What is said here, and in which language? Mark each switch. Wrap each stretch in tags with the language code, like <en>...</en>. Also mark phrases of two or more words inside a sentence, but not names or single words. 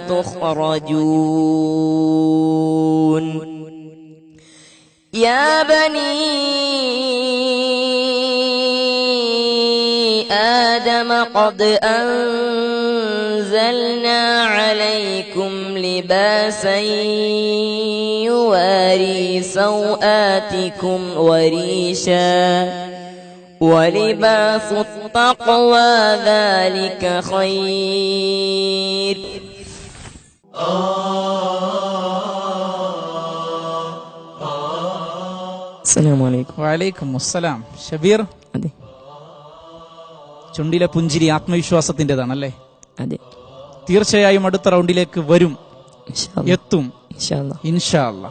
<ar>تخرجون يا بني آدم قد أنزلنا عليكم لباسا يواري سوآتكم وريشا ولباس التقوى ذلك خير. وعليكم السلام. ഷബീർ,</ar> <ml>അതെ, ചുണ്ടിലെ പുഞ്ചിരി ആത്മവിശ്വാസത്തിൻ്റെതാണല്ലേ? അതെ, തീർച്ചയായും അടുത്ത റൗണ്ടിലേക്ക് വരും, എത്തും</ml> <ar>إن شاء الله.</ar>